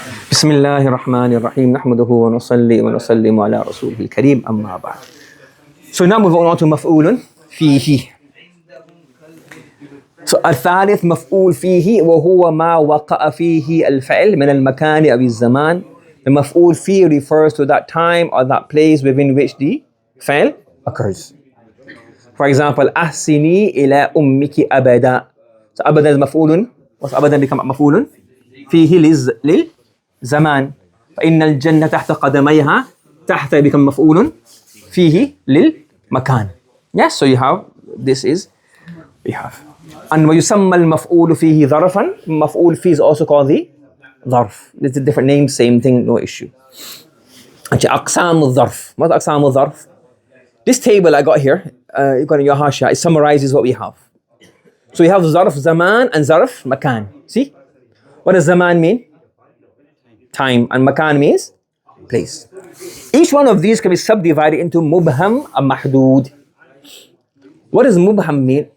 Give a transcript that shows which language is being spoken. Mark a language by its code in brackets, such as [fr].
[ar] بسم الله الرحمن الرحيم نحمده ونصلي ونسلم على رسوله الكريم أما بعد. [en] So now moving on to مفعول فيه. [ar] So الثالث مفعول فيه وهو ما وقع فيه الفعل من المكان أو الزمان. [en] The مفعول فيه refers to that time or that place within which the فعل occurs. For example, [ar] أحسني إلى أمك أبدا. [en] So أبدا is مفعول. What's [ar] أبدا become مفعول فيه للزمان. فإن الجنة تحت قدميها. تحت become مفعول فيه للمكان. [en] Yes, so you have this is we have. [ar] And ويسمى المفعول فيه ظرفا. [en] مفعول فيه is also called the ظرف. It's a different name, same thing, no issue. [ar] Okay, أقسام الظرف. What أقسام الظرف? [en] This table I got here, you got in your hasha, it summarizes what we have. So we have ظرف زمان and ظرف مكان. See? What does zaman mean? Time. And makan means place. Each one of these can be subdivided into mubham and mahdood. What does mubham mean?